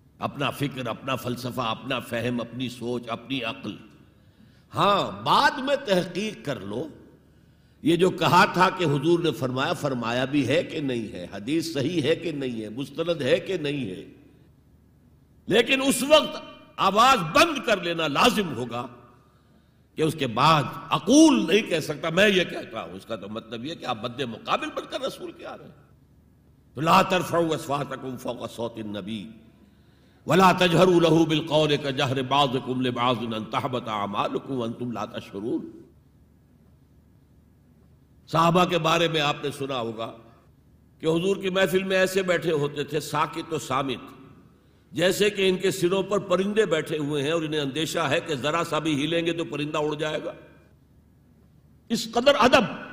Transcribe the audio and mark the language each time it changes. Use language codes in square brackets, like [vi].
[ur] اپنا فکر، اپنا فلسفہ، اپنا فہم، اپنی سوچ، اپنی عقل۔ ہاں بعد میں تحقیق کر لو، یہ جو کہا تھا کہ حضور نے فرمایا، فرمایا بھی ہے کہ نہیں ہے، حدیث صحیح ہے کہ نہیں ہے، مستند ہے کہ نہیں ہے، لیکن اس وقت آواز بند کر لینا لازم ہوگا کہ اس کے بعد عقول نہیں کہہ سکتا میں یہ کہتا ہوں. اس کا تو مطلب یہ کہ آپ مد مقابل بن کر رسول کے آ رہے ہیں. [ar] تو لا ترفعوا اصواتکم فوق صوت النبی ولا تجہروا له بالقول کجہر بعضکم لبعض ان تحبط اعمالکم وانتم لا تشعرون. [ur] صحابہ کے بارے میں آپ نے سنا ہوگا کہ حضور کی محفل میں ایسے بیٹھے ہوتے تھے ساکت و صامت جیسے کہ ان کے سروں پر پرندے بیٹھے ہوئے ہیں اور انہیں اندیشہ ہے کہ ذرا سا بھی ہلیں گے تو پرندہ اڑ جائے گا. اس قدر ادب.